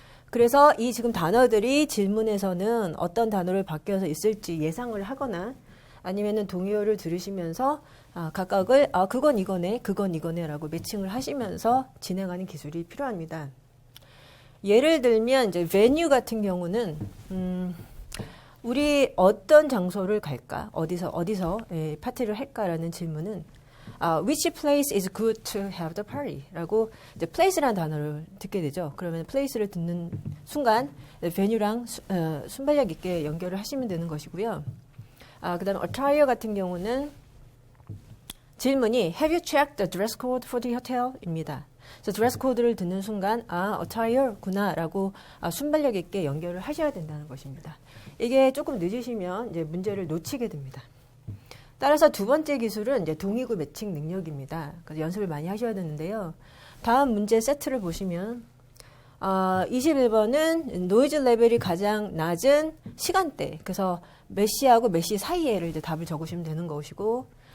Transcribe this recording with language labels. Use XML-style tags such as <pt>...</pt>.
<ko>그래서 이 지금 단어들이 질문에서는 어떤 단어를 바뀌어서 있을지 예상을 하거나 아니면은 동의어를 들으시면서 각각을 그건 이거네, 그건 이거네라고 매칭을 하시면서 진행하는 기술이 필요합니다. 예를 들면 이제 venue 같은 경우는 우리 어떤 장소를 갈까? 어디서 파티를 할까라는 질문은</ko> <en>which place is good to have the party?</en> <ko>라고 이제 place라는 단어를 듣게 되죠. 그러면 place를 듣는 순간 venue랑 순발력 있게 연결을 하시면 되는 것이고요. 그 다음에 attire 같은 경우는 질문이</ko> <en>Have you checked the dress code for the hotel?</en> <ko>입니다. 그래서 드레스 코드를 듣는 순간 attire구나 라고 순발력 있게 연결을 하셔야 된다는 것입니다. 이게 조금 늦으시면 이제 문제를 놓치게 됩니다. 따라서 두 번째 기술은 이제 동의구 매칭 능력입니다. 그래서 연습을 많이 하셔야 되는데요. 다음 문제 세트를 보시면 21번은 노이즈 레벨이 가장 낮은 시간대. 그래서 몇 시하고 몇 시 사이에를 이제 답을 적으시면 되는 것이고,</ko>